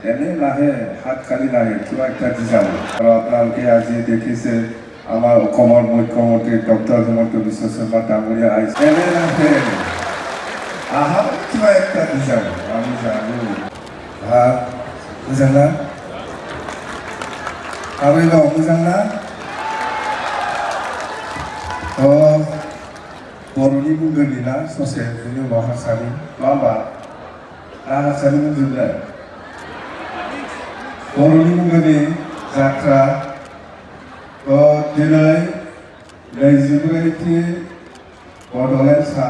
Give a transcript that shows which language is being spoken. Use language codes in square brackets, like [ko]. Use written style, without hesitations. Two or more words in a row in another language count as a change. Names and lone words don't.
[as] এনে নাহে হাত খালি নাহে কিবা একটা দি যাব আৰু আপোনালোকে আজি দেখিছে আমাৰ অসমৰ মুখ্যমন্ত্ৰী ডক্টৰ হিমন্ত বিশ্ব শৰ্মা ডাঙৰীয়া আহিছে এনে নাহে আহা কিবা একটা দি যাব আমি জানো ভাত [brx] मोजां ना आबै दं मोजां ना बर'नि बुंगोननि ना ससे बिनि उनाव हारसानि नङा होमबा हारसानि बुंजोबनो बर'नि बुंगोननि जात्रा दिनै 24थि बड'लेण्ड सान